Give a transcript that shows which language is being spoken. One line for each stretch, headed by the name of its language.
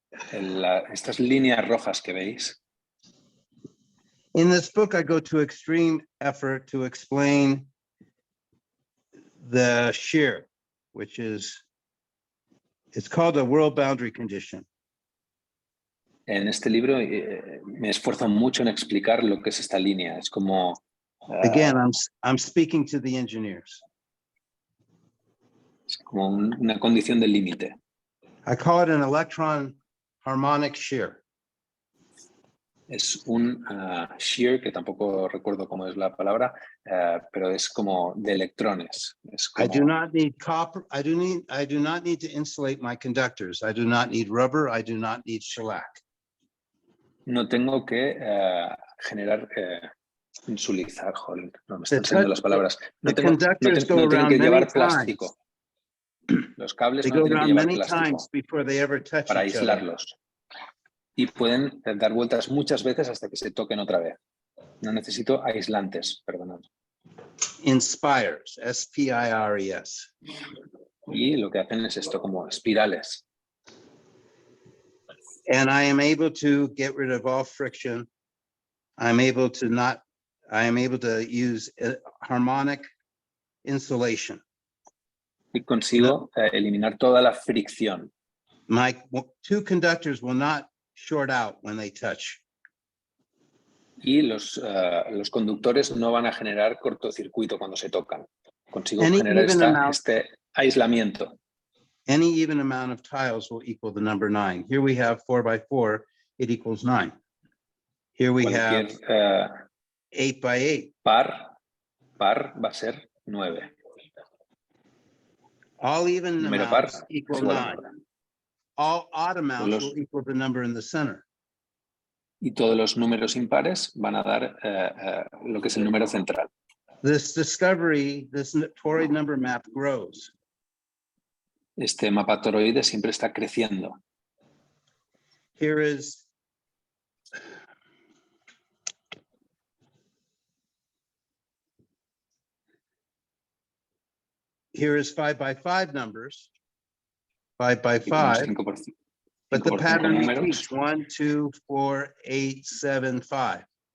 Spanish: Estas líneas rojas que veis.
English: in this book, I go to extreme effort to explain the shear, which is, it's called a world boundary condition.
Spanish: En este libro me esfuerzo mucho en explicar lo que es esta línea. Es como...
English: Again, I'm speaking to the engineers.
Spanish: Es como una condición de límite.
English: I call it an electron harmonic shear.
Spanish: Es un shear, que tampoco recuerdo cómo es la palabra, pero es como de electrones. Es como,
English: I do not need copper. I do not need to insulate my conductors. I do not need rubber. I do not need shellac.
Spanish: no tengo que generar insulizar, joder, no me están saliendo las palabras. No tengo que llevar plástico. Los cables no tienen que llevar plástico para aislarlos. Y pueden dar vueltas muchas veces hasta que se toquen otra vez. No necesito aislantes, perdonad.
English: Inspires, S-P-I-R-E-S.
Spanish: Y lo que hacen es esto, como espirales.
English: And I am able to get rid of all friction. I am able to use harmonic insulation.
Spanish: Y consigo eliminar toda la fricción. My two conductors will not short out when they touch. Y los conductores no van a generar cortocircuito cuando se tocan. Consigo generar este aislamiento.
English: Any even amount of tiles will equal the number 9. Here we have 4 by 4, it equals 9. Here we have 8 by 8.
Spanish: Par va a ser 9.
English: All even
Spanish: Número
English: amounts
Spanish: par
English: equal 9. All odd amounts will equal the number in the center.
Spanish: Y todos los números impares van a dar lo que es el número central.
English: This discovery, this toroid number map grows.
Spanish: Este mapa toroide siempre está creciendo.
English: Here is here is 5 by 5 numbers, 5 by 5, but the pattern repeats 1, 2, 4, 8, 7, 5.